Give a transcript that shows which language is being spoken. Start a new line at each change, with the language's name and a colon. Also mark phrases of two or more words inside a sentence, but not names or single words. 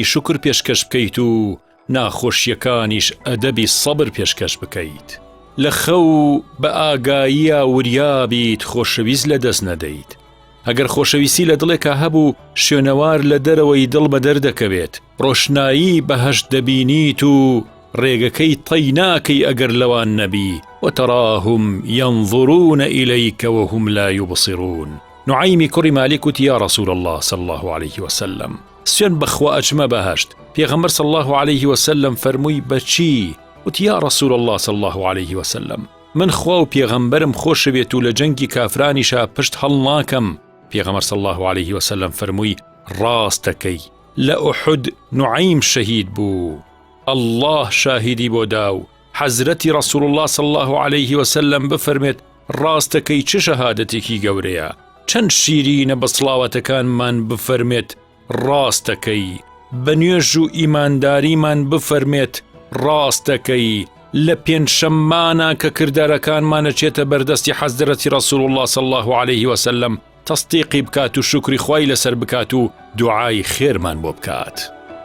Central Kurdish: شکر پێشکەش بکەیت و ناخۆشیەکانیش ئەدەبی سەبر پێشکەش بکەیت لە خەو بە ئاگاییە وریابیت خۆشەویست لە دەست نەدەیت ئەگەر خۆشەویستی لە دڵێکا هەبوو شوێنەوار لە دەرەوەی دڵ بە دەردەکەوێت ڕۆشنایی بەهەشت دەبینیت و ڕێگەکەی تەی ناکەی ئەگەر لەوان نەبی
Arabic: وتراهم ينظرون إليك وهم لا يبصرون.
Central Kurdish: نعیمی کوڕی مالیک وتی
Arabic: یا رسول الله صلى الله عليه وسلم
Central Kurdish: سوێن بەخوا ئەچمە بەهەشت. پێغەمبەر
Arabic: صلى الله عليه وسلم
Central Kurdish: فەرمووی بەچی؟ وتی
Arabic: یا رسول الله صلى الله عليه وسلم
Central Kurdish: من خوا و پێغەمبەرم خۆش بێت و لە جەنگی کافرانیشا پشت هەڵ ناکەم. پێغەمبەر
Arabic: صلى الله عليه وسلم
Central Kurdish: فەرمووی ڕاستەکەی لە ئوحود نعیم شەهید بوو. الله شاهدی بۆ داو حەزرەتی
Arabic: رسول الله صلى الله عليه وسلم
Central Kurdish: بفەرمێت ڕاستەکەی چه شەهادەتێکی گەورەیە. چەند شیرینە بە سڵاوەتەکانمان بفەرمێت ڕاستەکەی، بە نوێژ و ئیمانداریمان بفەرمێت ڕاستەکەی، لە پێنجشەممانە کە کردارەکانمانە چێتە بەردەستی حەزرەتی
Arabic: رسول الله صلى الله عليه وسلم
Central Kurdish: تەصدیقی بکات و شکری خوای لەسەر بکات و دوعای خێرمان بۆ بکات.